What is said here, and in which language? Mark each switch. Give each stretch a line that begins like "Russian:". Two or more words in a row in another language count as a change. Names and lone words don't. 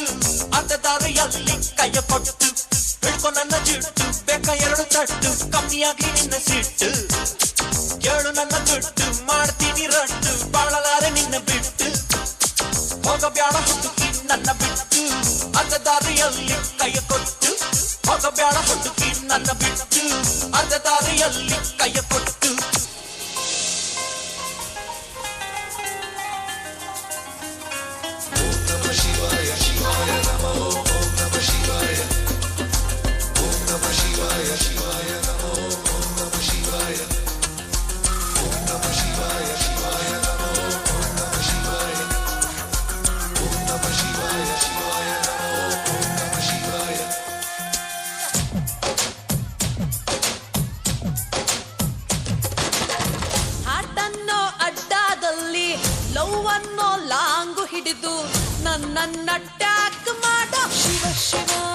Kannada: ಅರ್ಧದಾರಿಯಲ್ಲಿ ಕೈ ಕೊಟ್ಟು, ಹಿಡ್ಕೊ ನನ್ನ ಜಿಟ್ಟು ಬೇಕ 2 ತಟ್ಟು ಕಮ್ಮಿಯಾಗ್ಲಿ ನಿನ್ನ ಸಿಟ್ಟು, ಕೇಳು ನನ್ನ ದುಡ್ಡು ಮಾಡ್ತೀನಿ ರಟ್ಟು ಬಾಳಲಾರೆ ನಿನ್ನ ಬಿಟ್ಟು, ಹೋಗಬ್ಯಾಡ ಹುಡುಗಿ ನನ್ನ ಬಿಟ್ಟು ಅರ್ಧದಾರಿಯಲ್ಲಿ ಕೈ ಕೊಟ್ಟು, ಹೋಗಬ್ಯಾಡ ಹುಡುಗಿ ನನ್ನ ಬಿಟ್ಟು ಅರ್ಧದಾರಿಯಲ್ಲಿ ಕೈ ಕೊಟ್ಟು.
Sanskrit: ಶಿವಾಯ ಶಿವಾಯ ನಮೋ ಓಂ ನಮಃ ಶಿವಾಯ, ಓಂ ನಮಃ ಶಿವಾಯ ಶಿವಾಯ ನಮೋ ಓಂ ನಮಃ ಶಿವಾಯ, ಓಂ ನಮಃ ಶಿವಾಯ ಶಿವಾಯ ನಮೋ ಓಂ ನಮಃ ಶಿವಾಯ, ಓಂ ನಮಃ ಶಿವಾಯ ಶಿವಾಯ ನಮೋ ಓಂ ನಮಃ ಶಿವಾಯ.
Kannada: ಹಾಟನ್ನೋ ಅಡ್ಡಾದಲ್ಲಿ ಲವ್ ಅನ್ನೋ ಲಾಂಗು ಹಿಡಿದು ನನ್ನ ಟ್ಯಾಕ್ ಮಾಡ ಶಿವ ಶಿವ.